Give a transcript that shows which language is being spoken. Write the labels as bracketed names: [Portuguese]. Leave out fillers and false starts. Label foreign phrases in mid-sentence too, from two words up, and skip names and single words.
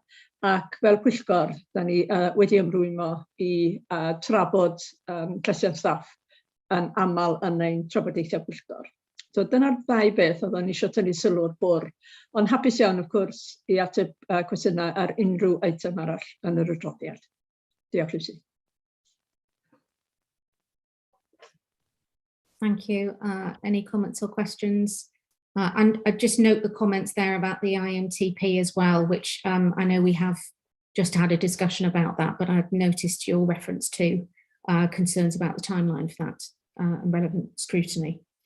[Welsh] Ac fel Pwyllgor, da ni wedi ymrwymo i trafod llesiant staff yn aml yn ein trafodaethau Pwyllgor. So dyna'r ddau beth oedden ni eisiau tynnu sylw'r bwrdd, ond hapus iawn, of gwrs, i ateb cwestiynau ar unrhyw eitem arall yn yr adroddiad. Diolch, Lucy. [English] Thank you. Any comments or questions? And I just note the comments there about the IMTP as well, which I know we have just had a discussion about that, but I've noticed your reference to concerns about the timeline for that and relevant scrutiny.